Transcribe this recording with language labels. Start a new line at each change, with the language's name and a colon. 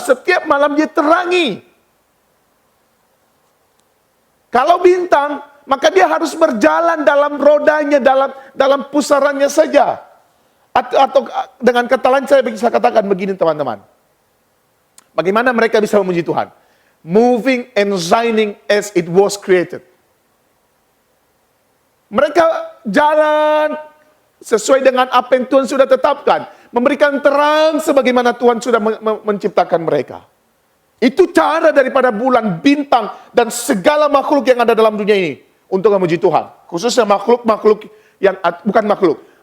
Indonesian: Setiap malam dia terangi. Kalau bintang, maka dia harus berjalan dalam rodanya, dalam pusarannya saja. Atau dengan kata lain saya bisa katakan begini teman-teman. Bagaimana mereka bisa memuji Tuhan?
English: Moving and shining as it was created.
Indonesian: Mereka jalan sesuai dengan apa yang Tuhan sudah tetapkan. Memberikan terang sebagaimana Tuhan sudah menciptakan mereka. Itu cara daripada bulan, bintang, dan segala makhluk yang ada dalam dunia ini. Untuk memuji Tuhan. Khususnya makhluk-makhluk yang bukan makhluk.